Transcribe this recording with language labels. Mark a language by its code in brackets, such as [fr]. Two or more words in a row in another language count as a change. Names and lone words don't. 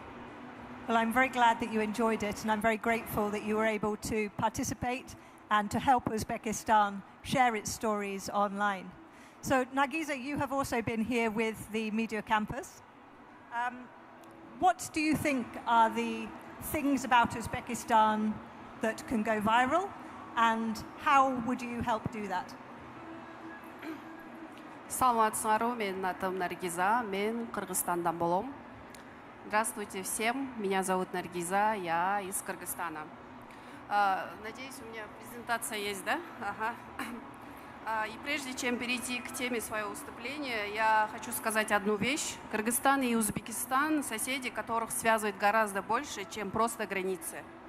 [en] Well, I'm very glad that you enjoyed it, and I'm very grateful that you were able to participate and to help Uzbekistan share its stories online. So Nargiza, you have also been here with the Media Campus. What do you think are the things about Uzbekistan that can go viral, and how would you help do that? [ky] Саламатсыңарбы, менин атым Наргиза, мен Кыргызстандан болом. [ru] Здравствуйте всем, меня зовут Наргиза, я из Кыргызстана. Надеюсь, у меня презентация есть, да? Ага. И прежде чем перейти к теме своего выступления, я хочу сказать одну вещь. Кыргызстан и Узбекистан – соседи, которых связывает гораздо больше, чем просто границы.